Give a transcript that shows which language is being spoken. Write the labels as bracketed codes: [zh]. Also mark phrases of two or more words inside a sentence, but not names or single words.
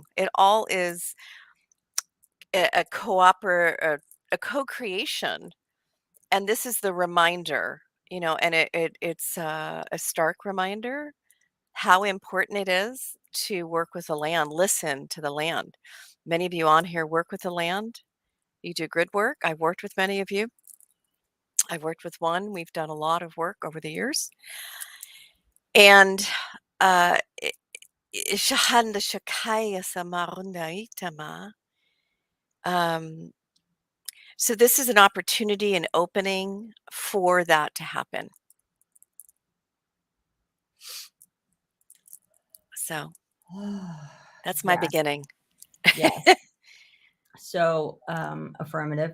[en] It all is a co-creation, and this is the reminder, and it's a stark reminder how important it is to work with the land, listen to the land. Many of you on here work with the land. You do good work. I've worked with many of you. I've worked with one. We've done a lot of work over the years. And shahan da shakaya samarunda itama. So this is an opportunity, an opening for that to happen. So that's my Yeah. beginning. Yes. So, affirmative.